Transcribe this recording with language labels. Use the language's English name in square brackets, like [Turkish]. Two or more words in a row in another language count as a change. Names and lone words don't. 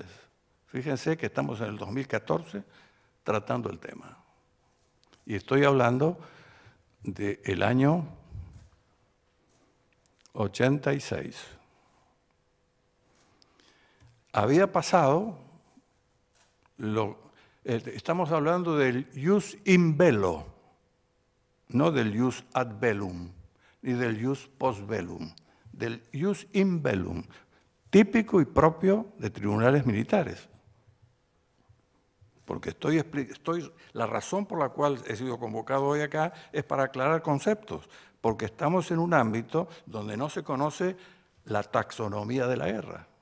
[Spanish] Fíjense que estamos en el 2014 tratando el tema. Y estoy hablando del año 86. Había pasado, estamos hablando del [Latin] ius in bello, [Spanish] no del [Latin] ius ad bellum, [Spanish] ni del [Latin] ius post bellum, [Spanish] del [Latin] ius in bellum, [Spanish] típico y propio de tribunales militares. Porque la razón por la cual he sido convocado hoy acá es para aclarar conceptos, porque estamos en un ámbito donde no se conoce la taxonomía de la guerra.